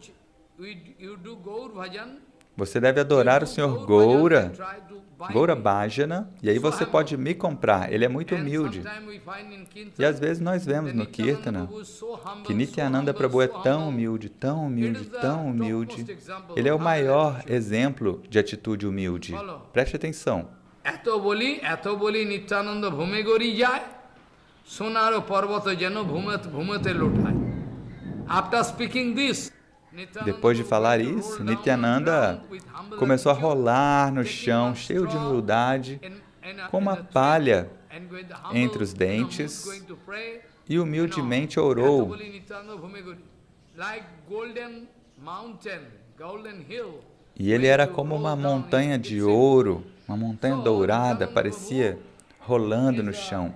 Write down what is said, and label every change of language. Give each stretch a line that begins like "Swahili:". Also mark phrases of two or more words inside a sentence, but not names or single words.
Portuguese: Você deve adorar o Senhor Goura, Goura Bhajana, e aí você pode me comprar. Ele é muito humilde. E às vezes nós vemos no Kirtana que Nityananda Prabhu é tão humilde, tão humilde, tão humilde. Ele é o maior exemplo de atitude humilde. Preste atenção.
Bangla: এত বলি নিত্যানন্দ ভূমে গড়ি যায়, সোনার পর্বত যেন ভূমেতে লোটায়.
English: After speaking this,
Portuguese: depois de falar isso, Nityananda começou a rolar no chão, cheio de humildade, com uma palha entre os dentes, e humildemente orou. E ele era como uma montanha de ouro, uma montanha dourada, parecia rolando no chão.